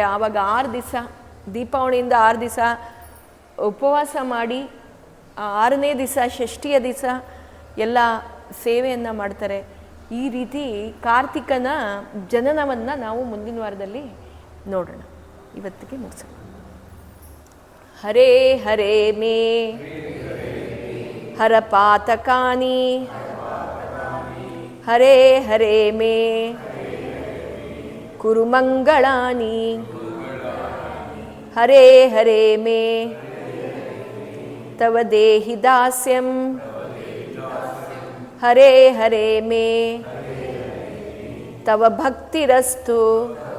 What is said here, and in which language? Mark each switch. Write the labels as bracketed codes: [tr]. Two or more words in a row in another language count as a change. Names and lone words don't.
[kn] ಆವಾಗ 6 ದಿವಸ, ದೀಪಾವಳಿಯಿಂದ 6 ದಿವಸ ಉಪವಾಸ ಮಾಡಿ 6ನೇ ದಿವಸ ಷಷ್ಠಿಯ ದಿವಸ ಎಲ್ಲ ಸೇವೆಯನ್ನು ಮಾಡ್ತಾರೆ. ಈ ರೀತಿ ಕಾರ್ತಿಕನ ಜನನವನ್ನು ನಾವು ಮುಂದಿನ ವಾರದಲ್ಲಿ ನೋಡೋಣ. ಇವತ್ತಿಗೆ ಮುಗಿಸೋಣ. [sa] ಹರೇ ಹರೇ ಮೇ ಹರ ಪಾತಕಾನಿ, ಹರೇ ಹರೇ ಮೇ ಕುರು ಮಂಗಳಾನಿ, ಹರೇ ಹರೇ ಮೇ ತವ ದೇಹಿ ದಾಸ್ಯಂ, ಹರೇ ಹರೇ ಮೇ ತವ ಭಕ್ತಿರಸ್ತು.